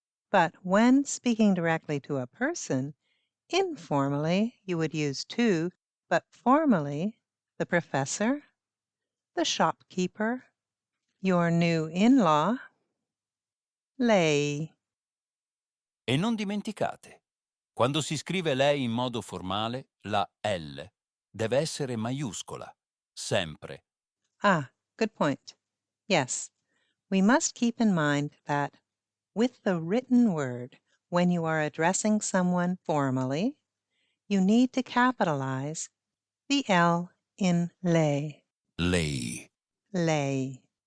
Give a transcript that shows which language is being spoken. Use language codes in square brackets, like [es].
[en] But when speaking directly to a person, informally you would use to, but formally the professor, the shopkeeper, your new in-law, lei. [it] E non dimenticate, quando si scrive lei in modo formale, la L deve essere maiuscola, sempre. [en] Ah, good point. Yes, we must keep in mind that with the written word, when you are addressing someone formally, you need to capitalize the L in lei. [it] Lei, Lei.